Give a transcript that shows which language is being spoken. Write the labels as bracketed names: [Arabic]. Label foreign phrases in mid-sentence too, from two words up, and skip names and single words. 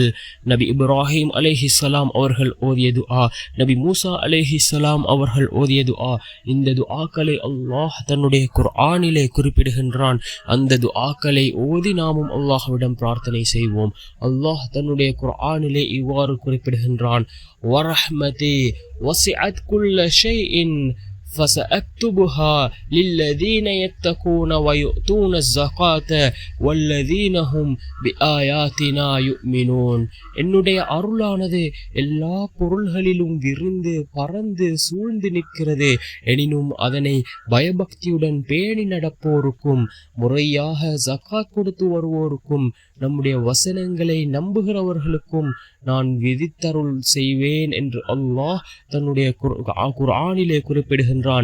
[Tamil] நபி இப்ராஹிம் அலைஹிஸ்ஸலாம் அவர்கள் ஓதிய துஆ, நபி மூசா அலைஹிஸ்ஸலாம் அவர்கள் ஓதிய துஆ. இந்த துஆக்களை அல்லாஹ் தன்னுடைய குர்ஆனிலே குறிப்பிடுகின்றான். அந்த துஆக்களை ஓதி நாமும் அல்லாஹ்விடம் பிரார்த்தனை செய்வோம். அல்லாஹ் தன்னுடைய குர்ஆனிலே இவ்வாறு குறிப்பிடுகின்றான், [Arabic] ورحمتي وسعت كل شيء فسأكتبها للذين يتقون ويؤتون الزكاة والذين هم بآياتنا يؤمنون. [Tamil] என்னுடைய அருளானது எல்லா பொருள்களிலும் விரிந்து பறந்து சூழ்ந்து நிற்கிறது. எனினும் அதனை பயபக்தியுடன் பேணி நடப்போருக்கும் முறையாக ஜகாத் கொடுத்து வருவோருக்கும் நம்முடைய வசனங்களை நம்புகிறவர்களுக்கும் நான் விதித்தருள் செய்வேன் என்று அல்லாஹ் தன்னுடைய குர்ஆனிலே குறிப்பிடுகின்றான்.